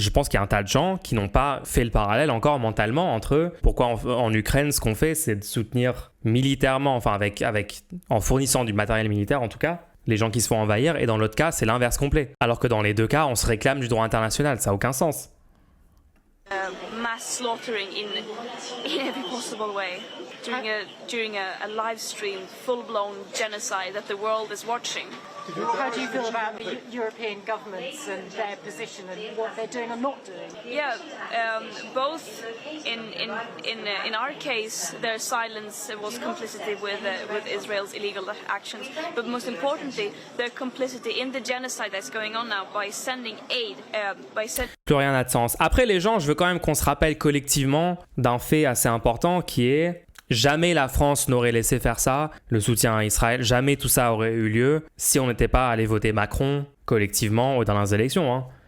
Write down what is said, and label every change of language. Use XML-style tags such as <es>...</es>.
<fr>Je pense qu'il y a un tas de gens qui n'ont pas fait le parallèle encore mentalement entre eux. Pourquoi en Ukraine, ce qu'on fait, c'est de soutenir militairement, enfin en fournissant du matériel militaire en tout cas, les gens qui se font envahir, et dans l'autre cas, c'est l'inverse complet. Alors que dans les deux cas, on se réclame du droit international, ça n'a aucun sens.</fr> <en>Mass slaughtering in every possible way during a live stream, full-blown genocide that the world is watching. How do you feel about the European governments and their position and what they're doing or not doing? Yeah, both in our case, their silence was complicity with Israel's illegal actions, but most importantly, their complicity in the genocide that's going on now by sending aid,</en> <fr>Plus rien n'a de sens. Après les gens, je veux quand même qu'on se rappelle collectivement d'un fait assez important qui est jamais la France n'aurait laissé faire ça, le soutien à Israël, jamais tout ça aurait eu lieu si on n'était pas allé voter Macron collectivement dans les élections.</fr>